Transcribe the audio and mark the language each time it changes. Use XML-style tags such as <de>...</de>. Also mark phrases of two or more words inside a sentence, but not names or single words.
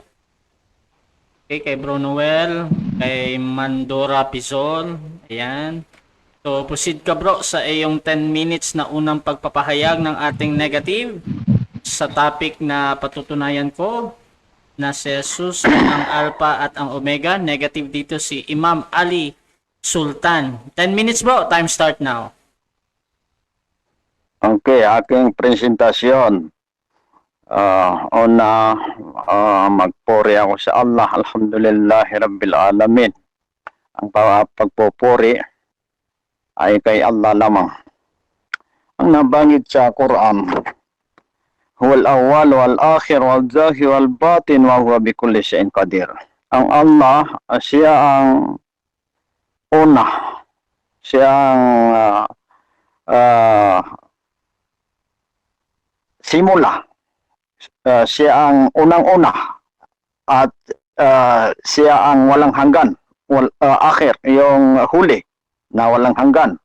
<tl>Okay, kay Bro Noel, kay Mandora Pizol, ayan. So proceed ka bro sa iyong 10 minutes na unang pagpapahayag ng ating negative sa topic na patutunayan ko na si Jesus ang Alpha at ang Omega. Negative dito si Imam Ali Sultan.</tl> <en>10 minutes bro, time start now.</en> <tl>Okay, aking presentasyon. Magpuri ako sa Allah.</tl> <ar>الحمد لله رب العالمين.</ar> <tl>Ang pagpupuri ay kay Allah lamang. Ang nabanggit sa Quran,</tl> <ar>هو الأول والآخر والظاهر والباطن وهو بكل شيء قدير.</ar> <tl>Ang Allah, siya ang una, siya ang simula, siya ang unang-una, at siya ang walang hanggan, akhir, yung huli na walang hanggan.</tl>